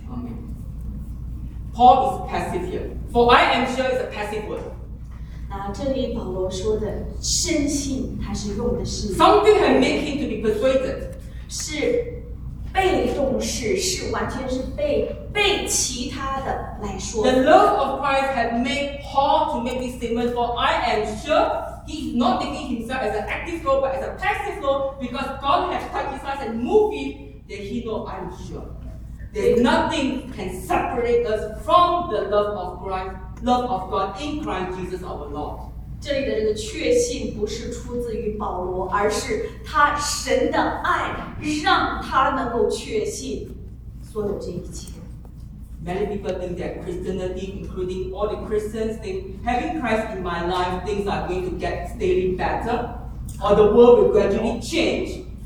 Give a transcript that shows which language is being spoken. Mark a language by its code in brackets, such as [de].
[en] Amen. Paul is passive here, for I am sure is a passive word. [zh] 那这里保罗说的深信，他是用的是 [en] something that make him to be persuaded. [zh] 是。被动式是完全是被其他的来说的。 [en] The love of Christ had made Paul to make this statement, for I am sure he is not taking himself as an active role but as a passive role because God has touched his heart and moved him. That he know I am sure. There nothing can separate us from the love of Christ, love of God in Christ Jesus our Lord. [zh] 这里的这个确信不是出自于保罗，而是他神的爱让他能够确信所有这一切。 [en] Many people think that Christianity, including all the Christians, think having Christ in my life, things are going to get steadily better, or the world will gradually change.